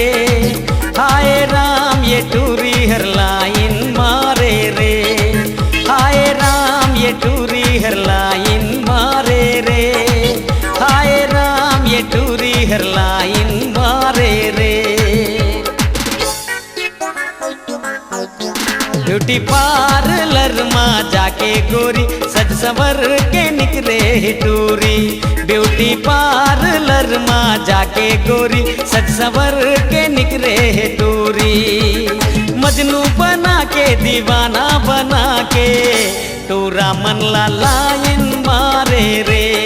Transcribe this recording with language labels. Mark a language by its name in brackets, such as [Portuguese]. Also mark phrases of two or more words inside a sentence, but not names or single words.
[Chhattisgarhi] हाय राम ये टूरी हर लाइन मारे रे हाय राम ये टूरी हर लाइन मारे रे हाय राम ये टूरी हर लाइन मारे रे [English] beauty parlour [Chhattisgarhi] माँ जाके गोरी सज संवर के निकले टूरी [English] beauty parlour [Chhattisgarhi] माँ जाके गोरी सज संवर के निकले टूरी मजनू बना के दीवाना बना के टूरा मन ला लाइन मारे रे